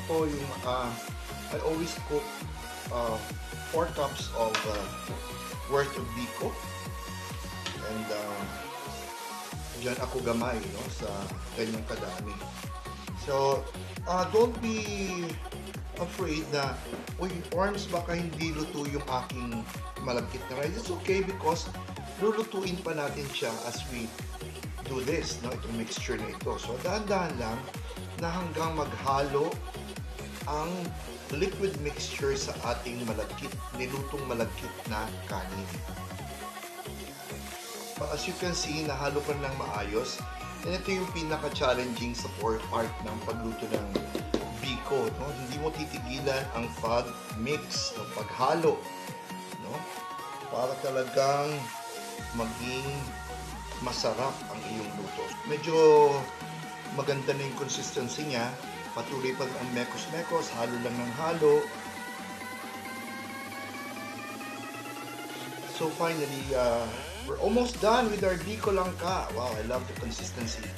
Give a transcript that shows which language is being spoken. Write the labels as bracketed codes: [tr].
[tl] Ako yung, [en] I always cook 4 cups of worth of biko. [tl] And dyan ako gamay, no, sa ganyang kadami. So, [en] don't be afraid [tl] na, uy, Orms, baka hindi luto yung aking malagkit na rice. [en] It's okay because [tl] lulutuin pa natin siya [en] as we do this, [tl] no, itong mixture na ito. So, dahan-dahan lang na hanggang maghalo ang liquid mixture sa ating nilutong malagkit na kanin. [en] As you can see, [tl] nahalo ko ng maayos. And ito yung pinaka-challenging sa part ng pagluto ng biko. No? Hindi mo titigilan ang pag-mix, ng paghalo. No? Para talagang maging masarap ang iyong luto. Medyo maganda na yung consistency niya. Patuloy pa ang mekos-mekos, halo lang ng halo. [en] So finally, we're almost done with our biko langka. Wow, I love the consistency.